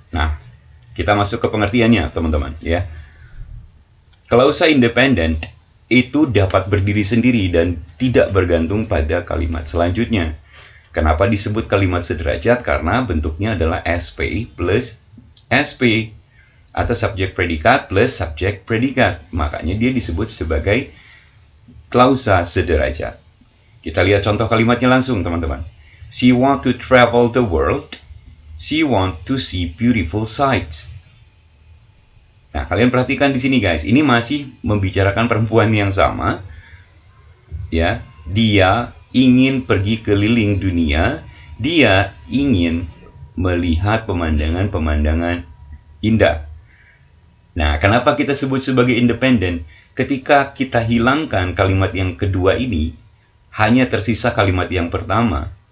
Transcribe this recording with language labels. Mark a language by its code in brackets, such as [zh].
[id] Nah, kita masuk ke pengertiannya, teman-teman, ya. Klausa independent itu dapat berdiri sendiri dan tidak bergantung pada kalimat selanjutnya. Kenapa disebut kalimat sederajat? Karena bentuknya adalah SP plus SP atau subjek predikat plus subjek predikat. Makanya dia disebut sebagai klausa sederajat. Kita lihat contoh kalimatnya langsung, teman-teman. [en] She want to travel the world. She want to see beautiful sights. [id] Nah, kalian perhatikan di sini, guys. Ini masih membicarakan perempuan yang sama. Ya, dia ingin pergi keliling dunia. Dia ingin melihat pemandangan-pemandangan indah. Nah, kenapa kita sebut sebagai independen? Ketika kita hilangkan kalimat yang kedua ini, hanya tersisa kalimat yang pertama.